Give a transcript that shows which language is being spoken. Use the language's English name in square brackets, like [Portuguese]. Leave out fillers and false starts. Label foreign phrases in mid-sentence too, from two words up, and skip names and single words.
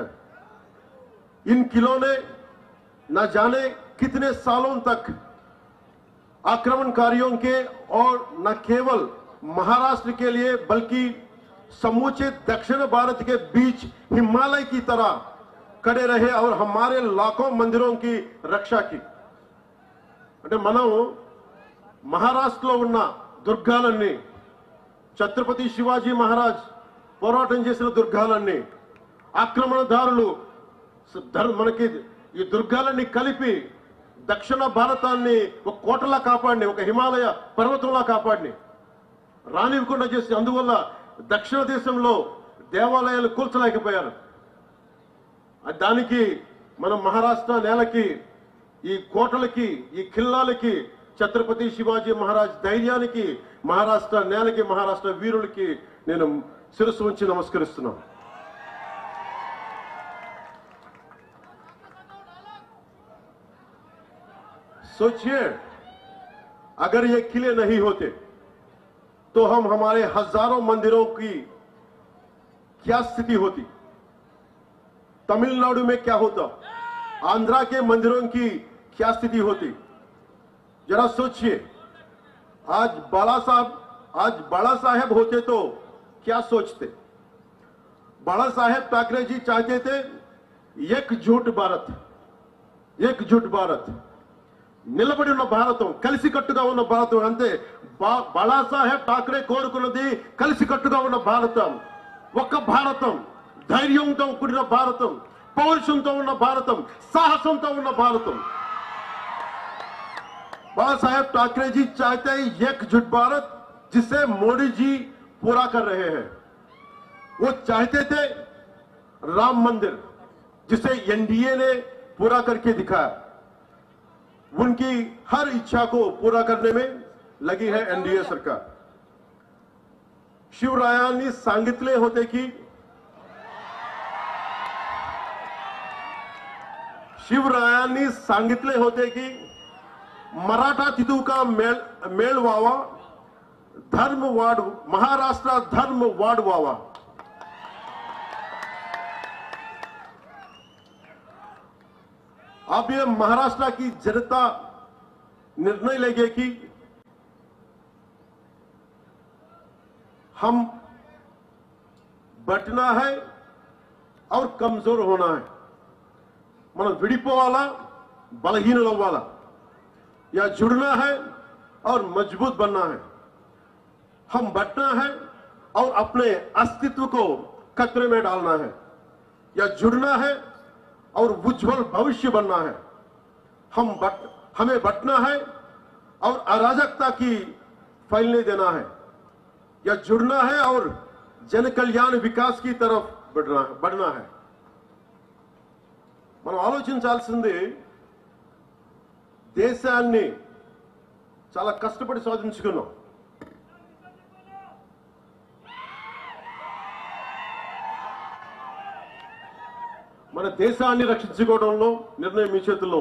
[Hindi] इन किलों ने न जाने कितने सालों तक आक्रमणकारियों के और न केवल महाराष्ट्र के लिए बल्कि समूचे दक्षिण भारत के बीच हिमालय की तरह खड़े रहे और हमारे लाखों मंदिरों की रक्षा की। [Telugu] అంటే మనం మహారాష్ట్రలో ఉన్న దుర్గాలన్నీ, ఛత్రపతి శివాజీ మహారాజ్ పోరాటం చేసిన దుర్గాలన్నీ, ఆక్రమణదారులు మనకి ఈ దుర్గాలన్నీ కలిపి దక్షిణ భారతాన్ని ఒక కోటలా కాపాడిని, ఒక హిమాలయ పర్వతంలా కాపాడిని, రానివ్వకుండా చేసి, అందువల్ల దక్షిణ దేశంలో దేవాలయాలు కూల్చలేకపోయారు. దానికి మనం మహారాష్ట్ర నేలకి, ఈ కోటలకి, ఈ ఖిల్లాలకి, ఛత్రపతి శివాజీ మహారాజ్ ధైర్యానికి, మహారాష్ట్ర నేలకి, మహారాష్ట్ర వీరులకి నేను శిరస్సు ఉంచి నమస్కరిస్తున్నాను. [Hindi] सोचिए, अगर ये किले नहीं होते तो हम हमारे हजारों मंदिरों की क्या स्थिति होती, तमिलनाडु में क्या होता, आंध्रा के मंदिरों की क्या स्थिति होती. जरा सोचिए, आज बाला साहेब होते तो क्या सोचते. बाला साहेब ठाकरे जी चाहते थे एकजुट भारत, एकजुट भारत, [Telugu] నిలబడి ఉన్న భారతం, కలిసికట్టుగా ఉన్న భారతం. అంతే, బాలాసాహెబ్ ఠాకరే కోరుకున్నది కలిసికట్టుగా ఉన్న భారతం, ఒక్క భారతం, ధైర్యంతో కూడిన భారతం, పౌరుషంతో ఉన్న భారతం, సాహసంతో ఉన్న భారతం. [Hindi] बालासाहेब ठाकरे जी चाहते हैं एकजुट भारत, जिसे मोदी जी पूरा कर रहे हैं. वो चाहते थे राम मंदिर, जिसे एनडीए ने पूरा करके दिखाया. उनकी हर इच्छा को पूरा करने में लगी है एनडीए सरकार. [Marathi] शिवरायांनी सांगितले होते की, शिवरायांनी सांगितले होते की मराठा तिथू का मेळ व्हावा, धर्म वाढ, महाराष्ट्र धर्म वाढ व्हावा. [Hindi] अब ये महाराष्ट्र की जनता निर्णय लेगी कि हम बटना है और कमजोर होना है. [Telugu] మనం విడిపోవాలా, బలహీనులు అవ్వాలా, [Hindi] या जुड़ना है और मजबूत बनना है. हम बटना है और अपने अस्तित्व को खतरे में डालना है, या जुड़ना है और उज्जवल भविष्य बनना है. हमें बटना है और अराजकता की फैलने देना है, या जुड़ना है और जन कल्याण विकास की तरफ बढ़ना है. [Telugu] మనం ఆలోచించాల్సింది, దేశాన్ని చాలా కష్టపడి సాధించుకున్నాం. మన దేశాన్ని రక్షించుకోవడంలో నిర్ణయం మీ చేతుల్లో.